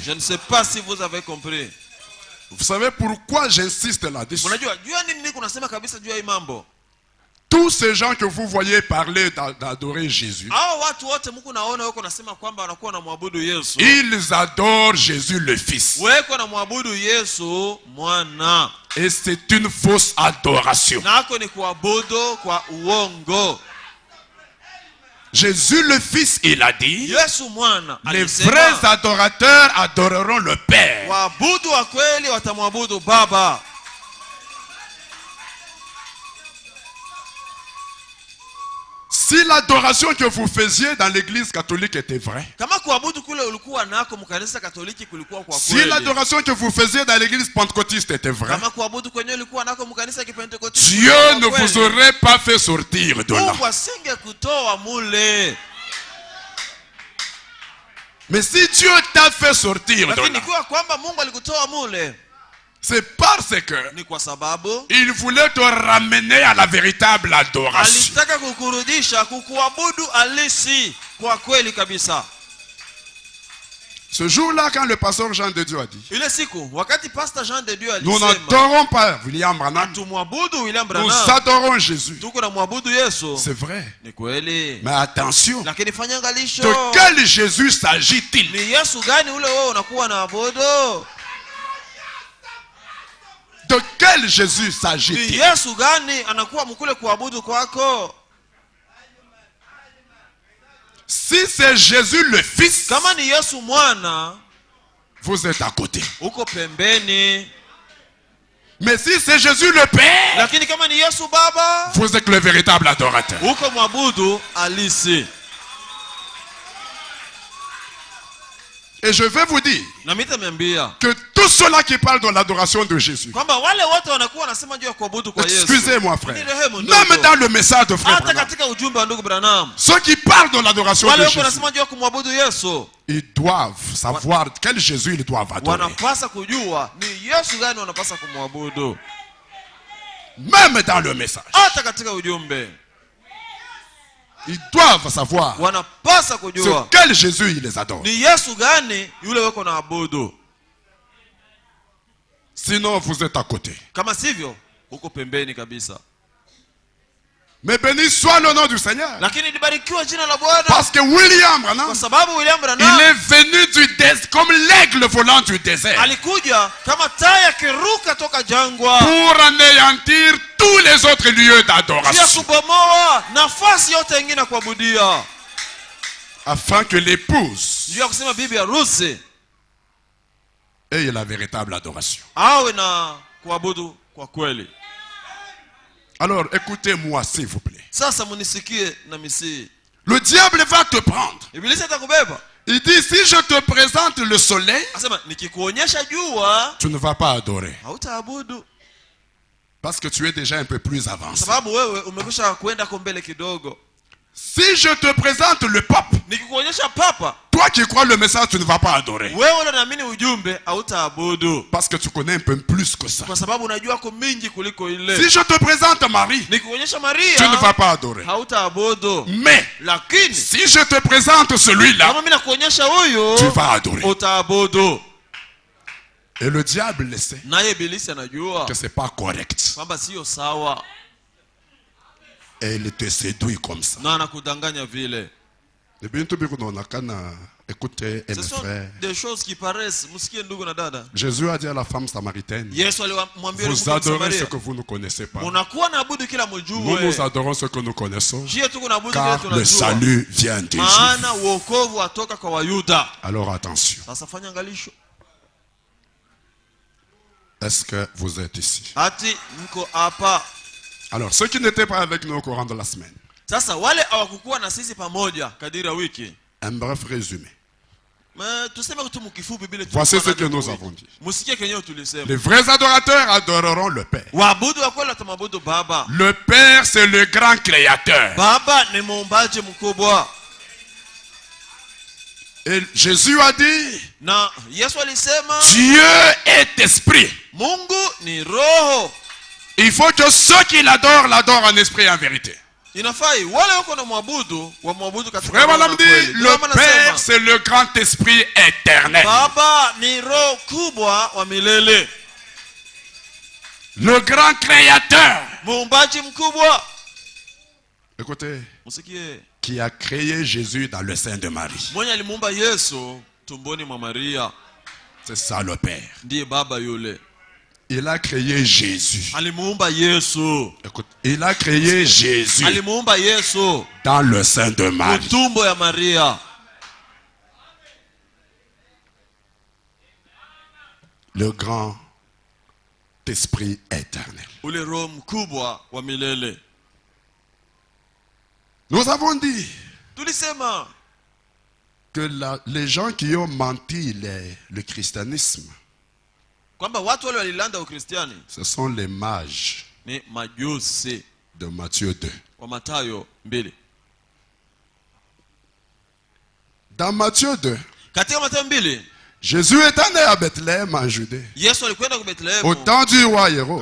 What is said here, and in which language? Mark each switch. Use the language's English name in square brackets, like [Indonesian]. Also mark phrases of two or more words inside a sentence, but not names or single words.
[French] Je ne sais pas si vous avez compris. vous savez pourquoi j'insiste là-dessus? [Swahili] Unajua jua nini niko nasema kabisa jua hii mambo? [French] Tous ces gens que vous voyez parler d'adorer Jésus, [Swahili] Hao watu wote mko naona wako nasema kwamba wanakuwa na mwabudu Yesu. [French] ils adorent Jésus le Fils. [Swahili] Weko na mwabudu Yesu mwana. [French] Et c'est une fausse adoration. [Swahili] Nako ni kuabudu kwa uongo. [French] Jésus le Fils, il a dit, [Swahili] Yesu mwana [French] les [Swahili] alisema, [French] vrais adorateurs adoreront le Père. [Swahili] waabudu wa kweli watamwabudu Baba. [French] Si l'adoration que vous faisiez dans l'église catholique était vraie, [Swahili] Kama kuabudu kule ulikuwa nako mkanisa Katoliki kulikuwa kwa [French] si [Swahili] kweli. [French] l'adoration que vous faisiez dans l'église pentecôtiste était vraie, [Swahili] Kama kuabudu kwenye ulikuwa nako mkanisa Kipentekoste. [French] Dieu ne vous aurait pas fait sortir de là. [Swahili] Mungu asinge kutoa mule. [French] Mais si Dieu t'a fait sortir de [Swahili] Lakini [French] là, [Swahili] kwa kwamba Mungu alikutoa mule, [French] C'est parce que [Swahili] Ni kwa sababu [French] il voulait te ramener à la véritable adoration. [Swahili] alitaka kukurudisha kukuabudu halisi kwa kweli kabisa. [French] Ce jour-là, quand le pasteur Jean de Dieu a dit, [Swahili] Ile siku wakati pastor Jean de Dieu [French] nous [Swahili] alisema [French] n'adorons pas William Branham, [Swahili] tumwabudu William [French] nous Branham, adorons Jésus. [Swahili] tuko na mwabudu Yesu. [French] C'est vrai. [Swahili] Ni kweli. [French] Mais attention, [Swahili] Lakini fanya angalisho. [French] de quel Jésus s'agit-il? [Swahili] Ni Yesu gani ule wewe unakuwa na abudu? [French] De quel Jésus [Swahili] Ni [French] s'agit-il? [Swahili] Yesu gani anakuwa mkule kuabudu kwako? [French] Si c'est Jésus le Fils, [Swahili] Kama ni Yesu mwana, [French] vous êtes à côté. [Swahili] uko pembeni. [French] Mais si c'est Jésus le Père, [Swahili] Lakini kama ni Yesu baba, [French] vous êtes le véritable adorateur. [Swahili] uko mwabudu halisi. [French] Et je vais vous dire [Swahili] Na mitamiambia [French] que tous ceux-là qui parlent de l'adoration de Jésus, [Swahili] kwamba wale wote wanakuwa wanasema juu ya kuabudu kwa Yesu. [French] excusez-moi frère, [Swahili] Nirehemu [French] même [Swahili] ndugu. [French] dans le message de frère [Swahili] Hata Branham, katika ujumbe wa ndugu Branham, [French] ceux qui parlent de l'adoration [Swahili] wale [French] de [Swahili] wote [French] Jésus, [Swahili] wanasema juu ya kumwabudu Yesu, [French] ils doivent savoir quel Jésus ils doivent adorer. [Swahili] wanapasa kujua ni Yesu gani wanapasa kumwabudu. [French] Même dans le message, [Swahili] Hata katika ujumbe [French] ils doivent savoir [Swahili] wanapasa [French] sur [Swahili] kujua [French] quel Jésus ils les adorent. [Swahili] ni Yesu gani yule weko na abudu. [French] Sinon, vous êtes à côté. [Swahili] Kama sivyo uko pembeni kabisa. [French] Mais béni soit le nom du Seigneur. [Swahili] Lakini libarikiwe jina la Bwana, [French] Parce que William Branham, [Swahili] kwa sababu William [French] il Branham est venu du désert, comme l'aigle volant du désert, [Swahili] alikuja kama tai akiruka toka jangwa [French] pour anéantir tous les autres lieux [Swahili] ya [French] d'adoration, [Swahili] kubomoa nafasi yote ingine kuabudia, [French] afin que l'épouse [Swahili] juu ya kusema bibi harusi [French] ait la véritable adoration. [Swahili] awe na kuabudu kwa kweli. [French] Alors, écoutez-moi, s'il vous plaît. [Swahili] Sasa munisikie na misi. [French] Le diable va te prendre. [Swahili] Ibilisi atakubeba. [French] Il dit, si je te présente le soleil, [Swahili] Asema nikikuonyesha jua [French] tu ne vas pas adorer. [Swahili] hautaabudu, [French] Parce que tu es déjà un peu plus avancé. [Swahili] sababu wewe umekwisha kwenda kwa mbele kidogo. [French] Si je te présente le pape, [Swahili] Nikikuonyesha papa, [French] toi qui crois le message, tu ne vas pas adorer. [Swahili] wewe unaamini ujumbe hautaabudu, [French] Parce que tu connais un peu plus que ça. [Swahili] kwa sababu unajua kwa mingi kuliko ile. [French] Si je te présente Marie, [Swahili] Nikikuonyesha [French] tu ne vas [Swahili] Maria [French] pas adorer. [Swahili] hautaabudu, [French] Mais [Swahili] lakini [French] si je te présente celui-là, [Swahili] kama mimi nakuonyesha huyu [French] tu vas adorer. [Swahili] utaabudu. [French] Et le diable le sait [Swahili] Naye ibilisi anajua [French] que c'est pas correct. [Swahili] kwamba sio sawa, [French] Et il te séduit comme ça. [Swahili] na anakudanganya vile. [French] Écoutez, et Ce mes sont frères, des choses qui paraissent. [Swahili] Msikie ndugu na dada, [French] Jésus a dit à la femme samaritaine, [Swahili] Yesu alimwambia yule [French] vous [Swahili] mke wa [French] adorez ce [Swahili] Samaria, [French] que vous ne connaissez pas. [Swahili] unakuwa naabudu kila [French] Nous, [Swahili] mjue, [French] nous adorons ce que nous connaissons, [Swahili] jie tuko naabudu kile [French] car le [Swahili] tunajua, [French] salut vient de Dieu. [Swahili] maana uokovu atoka kwa Wayuda. [French] Alors attention, [Swahili] Sasa fanya angalisho, [French] est-ce que vous êtes ici? [Swahili] ati mko hapa. [French] Alors, ceux qui n'étaient pas avec nous au courant de la semaine, [Swahili] Sasa wale hawakukuwa na sisi pamoja kadiri ya wiki, [French] un bref résumé. [Swahili] tuseme tu mkifupi bila [French] Voici ce que nous avons dit. [Swahili] Msikie kenyewe tulisema, [French] Les vrais adorateurs adoreront le Père. [Swahili] waabudu wa kweli watamwabudu Baba. [French] Le Père, c'est le grand créateur. [Swahili] Baba ni muumbaji mkubwa, [French] Et Jésus a dit, [Swahili] na Yesu alisema [French] Dieu est esprit. [Swahili] Mungu ni roho. [French] Il faut que ceux qui l'adorent, l'adorent en esprit et en vérité. [Swahili] Inafai wale wako na mwabudu wamwabudu katika [French] Frère [Swahili] roho na [French] Madame dit, [Swahili] kweli. Ndio [French] le [Swahili] maana [French] Père, [Swahili] nasema, [French] c'est le grand esprit éternel. [Swahili] Baba ni roho kubwa wa milele, [French] Le grand créateur. [Swahili] muumbaji mkubwa. [French] Écoutez, [Swahili] Msikie, [French] qui a créé Jésus dans le sein de Marie. [Swahili] mwenye alimuumba Yesu tumboni mwa Maria [French] C'est ça le Père. [Swahili] ndiye baba yule. [French] Il a créé Jésus. [Swahili] Alimuumba Yesu, [French] Écoute, il a créé Jésus [Swahili] alimuumba Yesu [French] dans le sein de Marie. [Swahili] tumbo ya Maria. [French] Le grand esprit éternel. [Swahili] Ule roho mkubwa wa milele. [French] Nous avons dit [Swahili] Tulisema [French] que les gens qui ont menti le christianisme, [Swahili] kwamba watu wale walilanda Ukristiani [French] ce sont les mages [Swahili] ni majusi [French] de Matthieu 2. [Swahili] wa Mathayo 2. [French] Dans Matthieu 2, [Swahili] Katika Mathayo 2 [French] Jésus était né à Bethléem en Judée, [Swahili] Yesu alikwenda ku [French] au [Swahili] Bethlehemu [French] temps du roi Hérode.